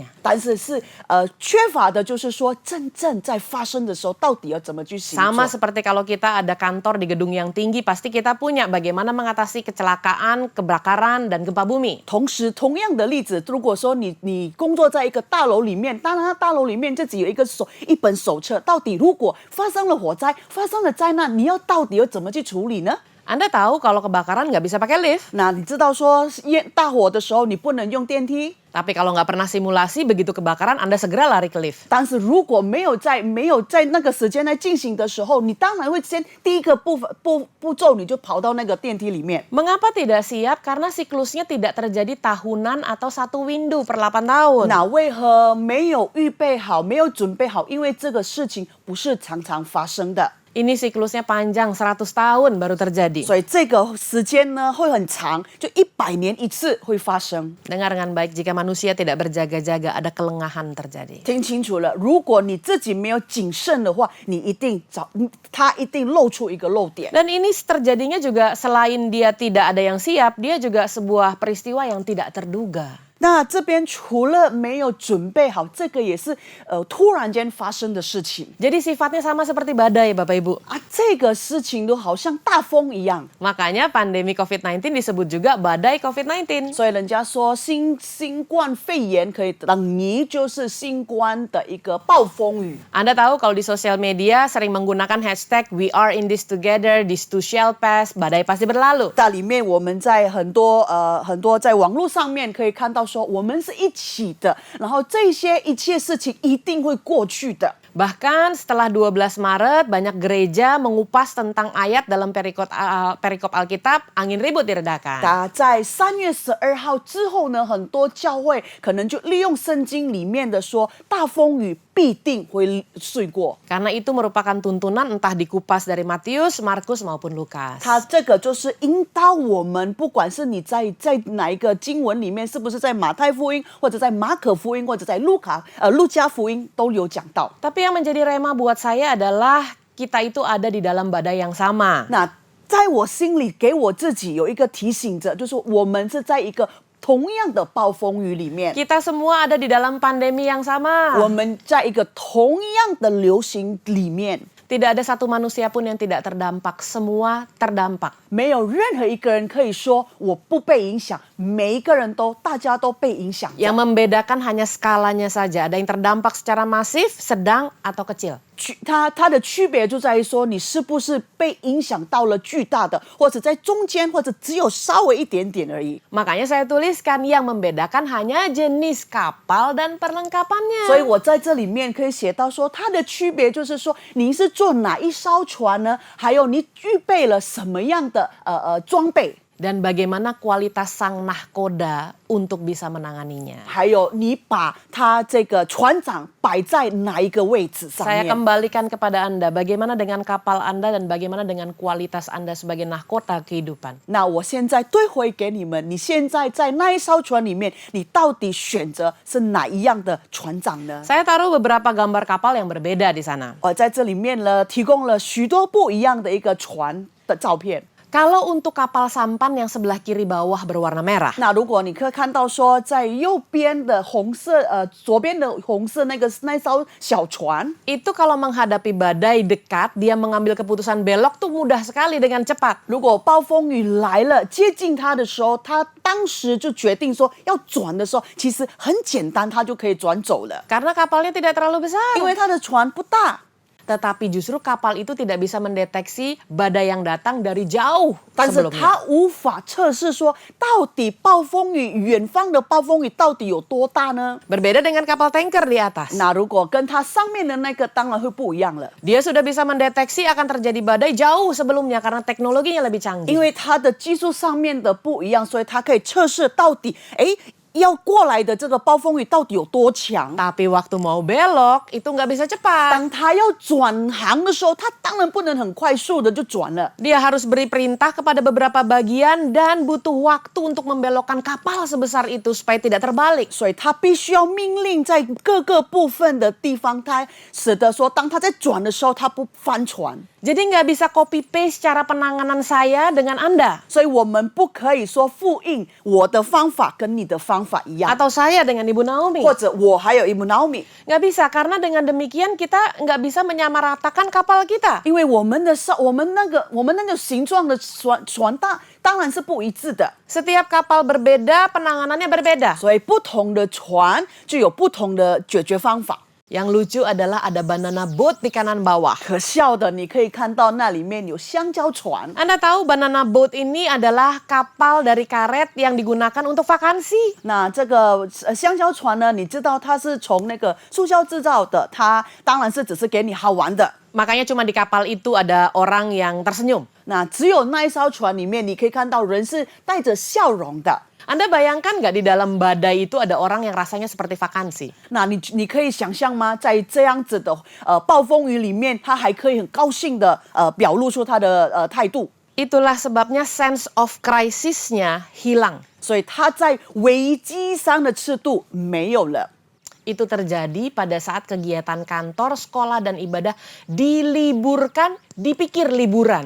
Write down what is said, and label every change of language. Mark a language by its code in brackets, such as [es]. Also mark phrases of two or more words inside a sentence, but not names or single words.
[zh] 但是缺乏的就是说真正在发生的时候到底要怎么去行 [id] Sama [zh] 作。 [id] seperti kalau kita ada kantor di gedung yang tinggi, pasti kita punya bagaimana mengatasi kecelakaan, kebakaran, dan gempa bumi. [zh] 同时，同样的例子，如果说你工作在一个大楼里面，当然它大楼里面自己有一本手册，到底如果发生了火灾、发生了灾难，你到底要怎么去处理呢？ [id] Anda tahu kalau kebakaran nggak bisa pakai lift. [zh] 那你知道说大火的时候你不能用电梯， [id] Tapi kalau nggak pernah simulasi, begitu kebakaran Anda segera lari ke lift. [zh] 但是如果没有在那个时间来进行的时候，你当然会先第一个步骤你就跑到那个电梯里面。 [id] Mengapa tidak siap? Karena siklusnya tidak terjadi tahunan atau satu window per 8 tahun. [zh] 那为何没有预备好、没有准备好？因为这个事情不是常常发生的。 [id] Ini siklusnya panjang, 100 tahun baru terjadi. [zh] 所以这个时间呢会很长，就100年一次会发生。 [id] Dengar dengan baik, jika manusia tidak berjaga-jaga, ada kelengahan terjadi. [zh] 听清楚了，如果你自己没有谨慎的话，他一定露出一个漏点。 [id] Dan ini terjadinya juga selain dia tidak ada yang siap, dia juga sebuah peristiwa yang tidak terduga. [zh] 那这边除了没有准备好，这个也是突然间发生的事情 [id] Jadi sifatnya sama seperti badai, Bapak Ibu. [zh] 啊，这个事情都好像大风一样。 [id] Makanya pandemi COVID-19 disebut juga badai COVID-19. [zh] 所以人家说新冠肺炎可以等于就是新冠的一个暴风雨。 [id] Anda tahu kalau di sosial media sering menggunakan hashtag [en] "We are in this together, this too shall pass", [id] badai pasti berlalu. [zh] 在里面，我们在很多在网络上面可以看到说，我们是一起的，然后这些一切事情一定会过去的。 [id] Bahkan setelah 12 Maret, banyak gereja mengupas tentang ayat dalam perikop Alkitab, angin ribut diredakan. [zh] 在3月12号之后呢，很多教会可能就利用圣经里面的说，大风雨必定会睡过。 [id] Karena itu merupakan tuntunan entah dikupas dari Matius, Markus maupun Lukas. [zh] 它这个就是引导我们，不管是你在哪一个经文里面，是不是在马太福音，或者在马可福音，或者在路加福音都有讲到。 [id] Tapi yang menjadi rema buat saya adalah kita itu ada di dalam badai yang sama. [zh] 那在我心里给我自己有一个提醒着，就是我们是在一个同样的暴风雨里面， [id] Kita semua ada di dalam pandemi yang sama. [zh] 我们在一个同样的流行里面。 [id] Tidak ada satu manusia pun yang tidak terdampak, semua terdampak. [zh] 没有任何一个人可以说我不被影响，每一个人大家都被影响着。 [id] Yang membedakan hanya skalanya saja. Ada yang terdampak secara masif, sedang, atau kecil. [zh] 它的区别就在于说，你是不是被影响到了巨大的，或者在中间，或者只有稍微一点点而已。 [id] Makanya saya tuliskan yang membedakan hanya jenis kapal dan perlengkapannya. [zh] 所以我在这里面可以写到说，它的区别就是说，你是坐哪一艘船呢？还有你预备了什么样的装备？ [id] Dan bagaimana kualitas sang nahkoda untuk bisa menanganinya. [zh] 还有你把他这个船长摆在哪一个位置上 [id] Saya [zh] 面？ [id] kembalikan kepada Anda, bagaimana dengan kapal Anda dan bagaimana dengan kualitas Anda sebagai nahkota kehidupan. [zh] 那我现在对回给你们，你现在在那一艘船里面，你到底选择是哪一样的船长呢？ [id] Saya taruh beberapa gambar kapal yang berbeda di sana. [zh] 我在这里面呢，提供了许多不一样的一个船的照片。 [id] Kalau untuk kapal sampan yang sebelah kiri bawah berwarna merah, [zh] 那如果你可以看到说，在右边的红色，左边的红色那艘小船， [id] itu kalau menghadapi badai dekat, dia mengambil keputusan belok tuh mudah sekali dengan cepat. [zh] 如果暴风雨来了，接近它的时候，它当时就决定说要转的时候，其实很简单，它就可以转走了， [id] Karena kapalnya tidak terlalu besar. [zh] 因为它的船不大。 [id] Tetapi justru kapal itu tidak bisa mendeteksi badai yang datang dari jauh [zh] 但是 [id] sebelumnya. [zh] 它无法测试说，到底暴风雨远方的暴风雨到底有多大呢？ [id] Berbeda dengan kapal tanker di atas. [zh] 那如果跟它上面的那个，当然会不一样了， [id] Dia sudah bisa mendeteksi akan terjadi badai jauh sebelumnya karena teknologinya lebih canggih. [zh] 因为它的技术上面的不一样，所以它可以测试到底， 要过来的这个暴风雨到底有多强。 [id] Tapi waktu mau belok itu nggak bisa cepat. [zh] 当他要转航的时候，他当然不能很快速的就转了。 [id] Dia harus beri perintah kepada beberapa bagian dan butuh waktu untuk membelokkan kapal sebesar itu supaya tidak terbalik. [zh] 所以他必须要命令在各个部分的地方，他使得说，当他在转的时候，他不翻船。 [id] Jadi nggak bisa [en] copy paste [id] cara penanganan saya dengan Anda. [zh] 所以我们不可以说复印我的方法跟你的方法一样， [id] Atau saya dengan Ibu Naomi. [zh] 或者我还有一幕 Naomi， [id] Nggak bisa, karena dengan demikian kita nggak bisa menyamaratakan kapal kita. [zh] 因为我们那个形状的船当然是不一致的， [id] Setiap kapal berbeda, penanganannya berbeda. [zh] 所以不同的船就有不同的解决方法。 [id] Yang lucu adalah ada [en] banana boat [id] di kanan bawah. [zh] 可笑的，你可以看到那里面有香蕉船。 [id] Anda tahu [en] banana boat [id] ini adalah kapal dari karet yang digunakan untuk vakansi. [zh] 那这个香蕉船呢？你知道它是从那个塑胶制造的，它当然是只是给你好玩的。 [id] Makanya cuma di kapal itu ada orang yang tersenyum. [zh] 那只有那一艘船里面，你可以看到人是带着笑容的。 [id] Anda bayangkan nggak di dalam badai itu ada orang yang rasanya seperti vakansi? [zh] 那你可以想象吗？在这样子的暴风雨里面，他还可以很高兴的表露出他的态度。 [id] Itulah sebabnya [en] sense of crisis- [id] nya hilang. [zh] 所以他在危机上的尺度没有了。 [id] Itu terjadi pada saat kegiatan kantor, sekolah, dan ibadah diliburkan, dipikir liburan.